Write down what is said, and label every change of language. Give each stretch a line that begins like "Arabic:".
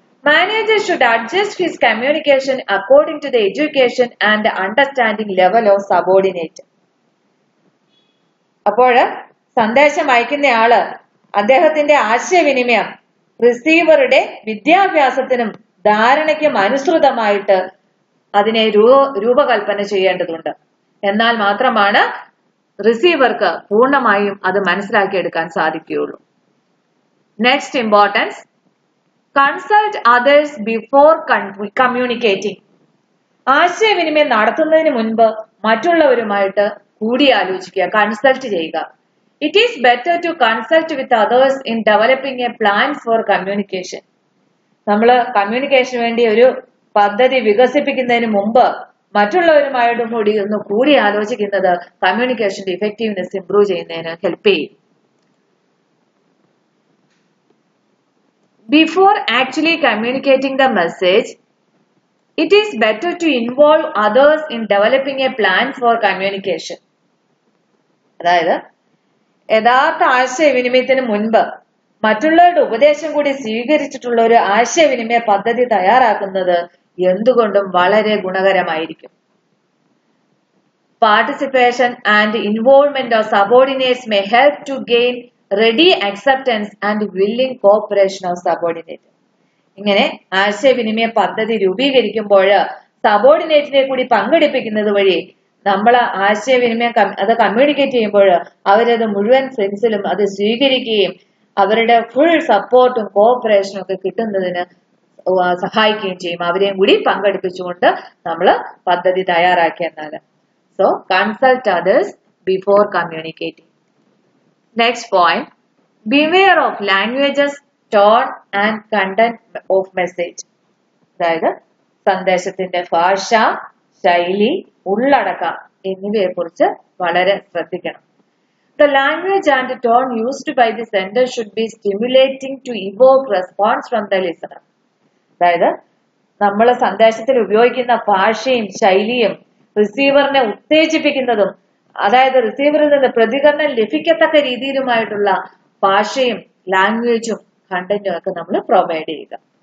English: Manager should adjust his communication according to the education and understanding level of subordinate.
Malayalam: അപ്പോൾ സന്ദേശം അയക്കുന്നയാള് അദ്ദേഹത്തിന്റെ ആശയവിനിമയം റിസീവറുടെ വിദ്യാഭ്യാസത്തിനും ധാരണയ്ക്കും അനുസൃതമായിട്ട് അതിനെ രൂപകൽപ്പന ചെയ്യേണ്ടതുണ്ട്. എന്നാൽ മാത്രമാണ് റിസീവർക്ക് പൂർണ്ണമായും അത് മനസ്സിലാക്കിയെടുക്കാൻ സാധിക്കുകയുള്ളൂ.
English: Next importance, consult others before communicating.
Malayalam: ആശയവിനിമയം നടത്തുന്നതിന് മുൻപ് മറ്റുള്ളവരുമായിട്ട് കൂടിയാലോചിക്കുക, കൺസൾട്ട് ചെയ്യുക.
English: It is better to consult with others in developing a plan for communication.
Malayalam: നമ്മൾ കമ്മ്യൂണിക്കേഷന് വേണ്ടി ഒരു പദ്ധതി വികസിപ്പിക്കുന്നതിന് മുമ്പ് മറ്റുള്ളവരുമായിട്ടും കൂടി ആലോചിക്കുന്നത് കമ്മ്യൂണിക്കേഷന്റെ ഇഫക്റ്റീവ്നെസ് ഇംപ്രൂവ് ചെയ്യുന്നതിന് ഹെൽപ്പ് ചെയ്യും. Before actually communicating the message, it is better to involve others in developing a plan for communication. അതായത് യഥാർത്ഥ ആശയവിനിമയത്തിന് മുൻപ് മറ്റുള്ളവരുടെ ഉപദേശം കൂടി സ്വീകരിച്ചിട്ടുള്ള ഒരു ആശയവിനിമയ പദ്ധതി തയ്യാറാക്കുന്നത് എന്തുകൊണ്ടും വളരെ ഗുണകരമായിരിക്കും. Participation and involvement of subordinates may help to gain ready acceptance and willing cooperation of subordinate. ഇങ്ങനെ ആശയവിനിമയ പദ്ധതി രൂപീകരിക്കുമ്പോൾ സബോർഡിനേറ്റിനെ കൂടി പങ്കെടുപ്പിക്കുന്നത് വഴി നമ്മൾ ആശയവിനിമയം അത് കമ്മ്യൂണിക്കേറ്റ് ചെയ്യുമ്പോൾ അവരത് മുഴുവൻ സെൻസിലും അത് സ്വീകരിക്കുകയും അവരുടെ ഫുൾ സപ്പോർട്ടും കോഓപ്പറേഷനും ഒക്കെ കിട്ടുന്നതിന് സഹായിക്കുകയും ചെയ്യും. അവരെയും കൂടി പങ്കെടുപ്പിച്ചുകൊണ്ട് നമ്മൾ പദ്ധതി തയ്യാറാക്കിയെന്നാൽ.
English: So consult others before communicating. Next point, beware of languages, tone and content of message.
Malayalam: അതായത് സന്ദേശത്തിന്റെ ഭാഷ, ശൈലി, ഉള്ളടക്കം എന്നിവയെ കുറിച്ച് വളരെ ശ്രദ്ധിക്കണം.
English: The language and tone used by the sender should be stimulating to evoke response from the listener.
Malayalam: അതായത് നമ്മൾ സന്ദേശത്തിൽ ഉപയോഗിക്കുന്ന ഭാഷയും ശൈലിയും റിസീവറിനെ ഉത്തേജിപ്പിക്കുന്നതും അതായത് റിസീവറിൽ നിന്ന് പ്രതികരണം ലഭിക്കത്തക്ക രീതിയിലുമായിട്ടുള്ള ഭാഷയും ലാംഗ്വേജും കണ്ടന്റും ഒക്കെ നമ്മൾ പ്രൊവൈഡ് ചെയ്യുക.